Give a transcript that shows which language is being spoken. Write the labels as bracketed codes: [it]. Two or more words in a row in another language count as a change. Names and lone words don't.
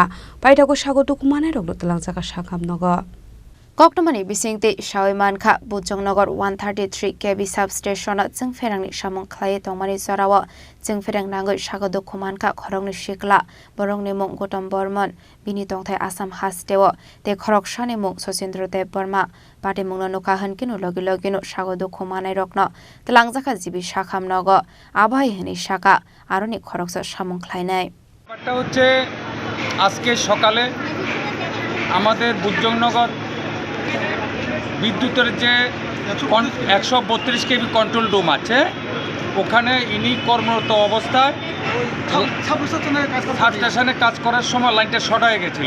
[trp] बायदागो सागो दुकुमानाय रगनो तलांजागा साखामनगो कक्टमनि बिसिंते सावैमानखा बुजंनगर 133 केबि सबस्टेशन जों फेरांनि सामुं खलायै तंमानि जराव जों फेरां नांगै सागो दुकुमानखा खरकनि सिकला बरंनि मुं गौतम बर्मन बिनि तंथाय आसाम हास्टेव ते खरक सानि मुं सचिन्द्र देव बर्मा पाटे मुंनो नुका हनकिनु लगे लगेनु सागो दुकुमानाय रगनो तलांजागा जिबि साखामनगो आबाय हनि साका आरनि खरकसो सामुं खलायनाय [bn] ব্যাপারটা হচ্ছে আজকে সকালে আমাদের বুজংনগর বিদ্যুতের যে 132 কেবি [en] control room [bn] আছে ওখানে ইনি কর্মরত অবস্থায় [en] sub station [bn] কাজ করার সময় লাইনটা শর্ট হয়ে গেছিল।